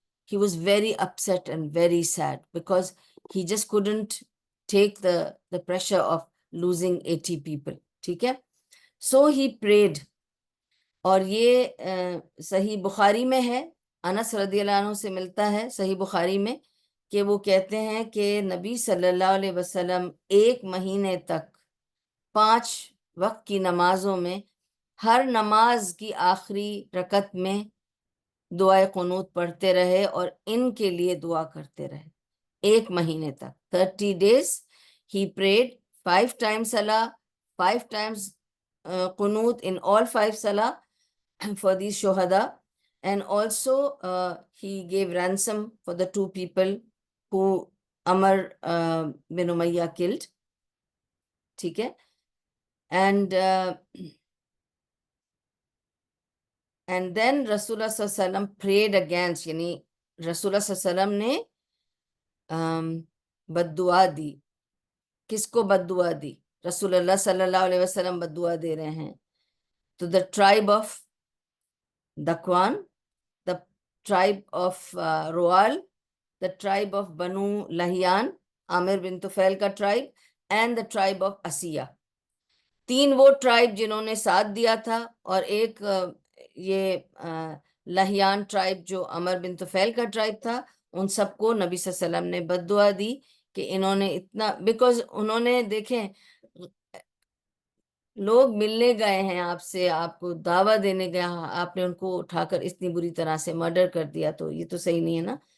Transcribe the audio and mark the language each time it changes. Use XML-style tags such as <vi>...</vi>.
<en>He was very upset and very sad because he just couldn't take the pressure of losing 80 people.</en> <ur>ٹھیک ہے.</ur> <en>So he prayed.</en> <ur>اور یہ صحیح بخاری میں ہے، انس رضی اللہ عنہ سے ملتا ہے صحیح بخاری میں کہ وہ کہتے ہیں کہ نبی صلی اللہ علیہ وسلم 1 مہینے تک 5 وقت کی نمازوں میں ہر نماز کی آخری رکعت میں دعائے قنوت پڑھتے رہے اور ان کے لیے دعا کرتے رہے 1 مہینے تک.</ur> <en>30 days he prayed 5 times salah, 5 times qunut in all 5 salah for these shuhada, and also he gave ransom for the 2 people who Amr bin Umayyah killed.</en> <ur>ٹھیک ہے.</ur> <en>And then Rasulullah</en> <ur>صلی اللہ علیہ وسلم</ur> <en>prayed against،</en> <ur>یعنی رسول اللہ صلی اللہ علیہ وسلم نے بد دعا دی. کس کو بد دعا دی؟ رسول اللہ صلی اللہ علیہ وسلم بد دعا دے رہے ہیں.</ur> <en>تو the tribe of Dakwan, the tribe of Roal, the tribe of Banu Lahyan, Amir bin Tufail کا tribe, and the tribe of Asiya.</en> <ur>3 وہ ٹرائب جنہوں نے ساتھ دیا تھا، اور ایک یہ لہیان ٹرائب جو عمر بن طفیل کا ٹرائب تھا، ان سب کو نبی صلی اللہ علیہ وسلم نے بد دعا دی کہ انہوں نے اتنا، بیکاز انہوں نے دیکھیں لوگ ملنے گئے ہیں آپ سے، آپ کو دعویٰ دینے گئے، آپ نے ان کو اٹھا کر اتنی بری طرح سے مرڈر کر دیا، تو یہ تو صحیح نہیں ہے نا.</ur>